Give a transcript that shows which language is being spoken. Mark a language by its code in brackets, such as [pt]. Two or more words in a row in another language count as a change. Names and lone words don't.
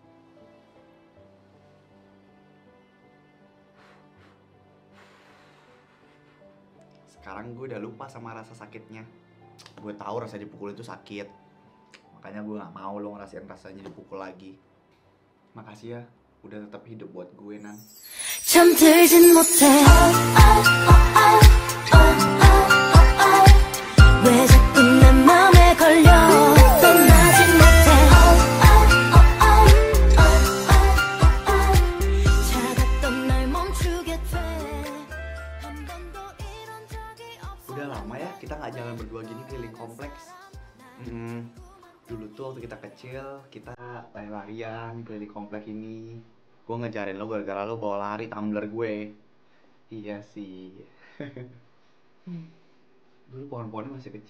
[id] Sekarang gue udah lupa sama rasa sakitnya. Gue tahu rasa dipukul itu sakit. Makanya gue gak mau lo ngerasain rasanya dipukul lagi. Makasih ya, udah tetap hidup buat gue, Nan. [ko] 잠들진 못해 왜 자꾸 내 맘에 걸려 떠나지 못해 차갔던 날 멈추게 돼한 번도 이런 적이 없어. [id] Udah lama ya kita nggak jalan berdua gini keliling kompleks. Dulu tuh waktu kita kecil kita lari-larian keliling kompleks ini. Gue ngejarin lo gara-gara lo bawa lari tumbler gue. Iya sih. Dulu pohon-pohonnya masih kecil.